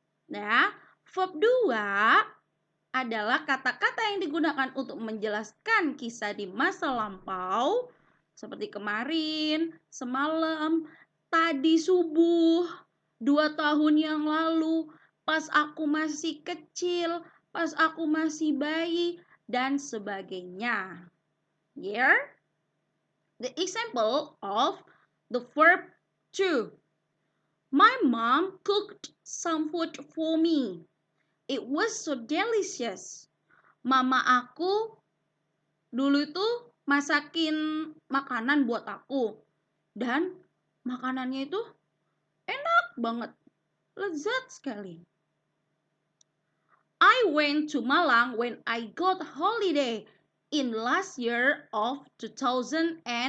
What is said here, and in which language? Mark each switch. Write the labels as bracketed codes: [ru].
[id] Nah, verb 2 adalah kata-kata yang digunakan untuk menjelaskan kisah di masa lampau, seperti kemarin, semalam, tadi subuh, 2 tahun yang lalu, pas aku masih kecil, pas aku masih bayi, dan sebagainya. [en] Here, the example of the verb to. My mom cooked some food for me. It was so delicious. [id] Mama aku dulu itu masakin makanan buat aku. Dan makanannya itu enak banget, lezat sekali. [en] I went to Malang when I got holiday in last year of 2019.